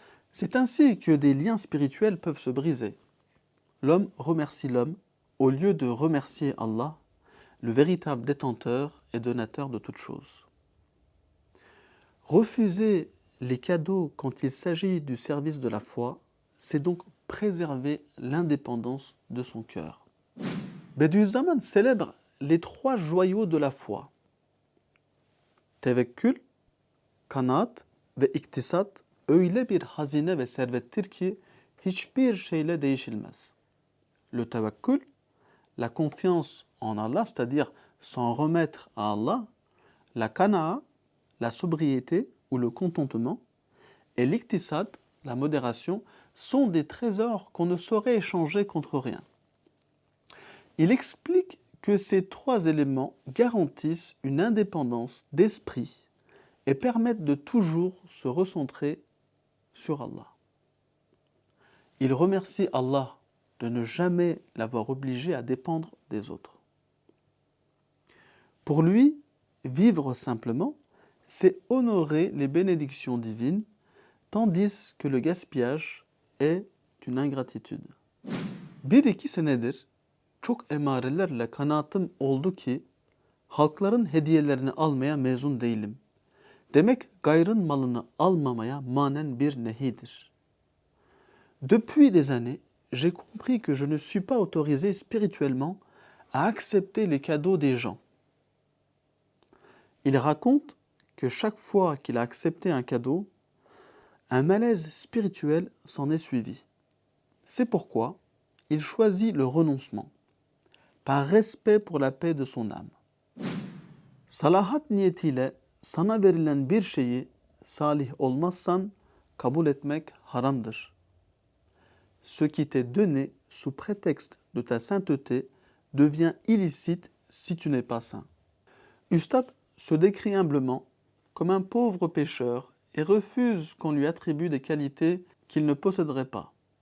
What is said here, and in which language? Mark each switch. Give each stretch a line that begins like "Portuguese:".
French: C'est ainsi que des liens spirituels peuvent se briser. L'homme remercie l'homme au lieu de remercier Allah, le véritable détenteur et donateur de toutes choses. Refuser les cadeaux quand il s'agit du service de la foi, c'est donc préserver l'indépendance de son cœur. Bediüzzaman célèbre les 3 joyaux de la foi.
Turkish: Tevekkül, kanaat ve iktisat öyle bir hazine ve servettir ki hiçbir şeyle değişilmez.
French: Le tawakkul, la confiance en Allah, c'est-à-dire s'en remettre à Allah, la qana'a, la sobriété ou le contentement, et l'iktisad, la modération, sont des trésors qu'on ne saurait échanger contre rien. Il explique que ces 3 éléments garantissent une indépendance d'esprit et permettent de toujours se recentrer sur Allah. Il remercie Allah de ne jamais l'avoir obligé à dépendre des autres. Pour lui, vivre simplement, c'est honorer les bénédictions divines, tandis que le gaspillage est une ingratitude.
Turkish: 1-2 senedir çok emarelerle kanaatim oldu ki halkların hediyelerini almaya mezun değilim. Demek gayrın malını almamaya manen bir nehidir.
French: Depuis des années, j'ai compris que je ne suis pas autorisé spirituellement à accepter les cadeaux des gens. Il raconte que chaque fois qu'il a accepté un cadeau, un malaise spirituel s'en est suivi. C'est pourquoi il choisit le renoncement, par respect pour la paix de son âme.
Turkish: Salahat niyetiyle sana verilen bir şeyi salih olmazsan kabul etmek haramdır.
French: Ce qui t'est donné sous prétexte de ta sainteté devient illicite si tu n'es pas saint. Ustad se décrit humblement comme un pauvre pécheur et refuse qu'on lui attribue des qualités qu'il ne posséderait pas.